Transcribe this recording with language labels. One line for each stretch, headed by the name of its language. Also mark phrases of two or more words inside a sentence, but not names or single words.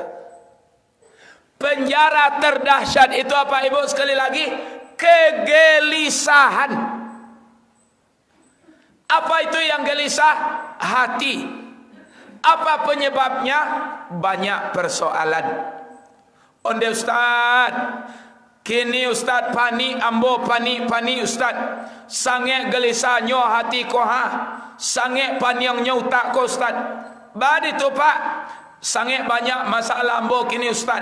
Indonesian: Penjara terdahsyat itu apa Ibu? Sekali lagi, kegelisahan. Apa itu yang gelisah? Hati. Apa penyebabnya? Banyak persoalan.
Minangkabau: Onde Ustaz, kini Ustaz panik, ambo panik Ustaz. Sange gelisah nyo hati ko ha. Sange paniang nyo utak ko Ustaz. Badi tu Pak, sange banyak masalah ambo kini Ustaz.